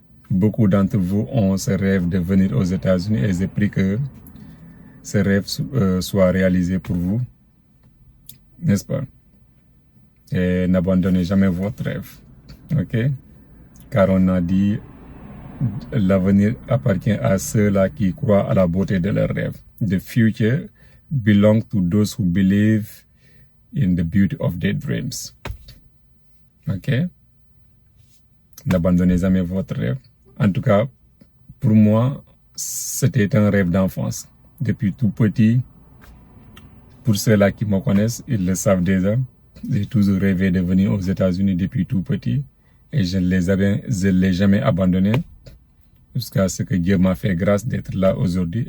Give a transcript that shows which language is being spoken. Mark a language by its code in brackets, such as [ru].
[fr] Beaucoup d'entre vous ont ce rêve de venir aux États-Unis et j'ai pris que ce rêve soit réalisé pour vous, n'est-ce pas? Et n'abandonnez jamais votre rêve, ok? Car on a dit, l'avenir appartient à ceux-là qui croient à la beauté de leurs rêves. [en] The future belongs to those who believe in the beauty of their dreams. [fr] Ok? N'abandonnez jamais votre rêve. En tout cas, pour moi, c'était un rêve d'enfance. Depuis tout petit, pour ceux-là qui me connaissent, ils le savent déjà. J'ai toujours rêvé de venir aux États-Unis depuis tout petit et je ne l'ai jamais abandonné jusqu'à ce que Dieu m'a fait grâce d'être là aujourd'hui.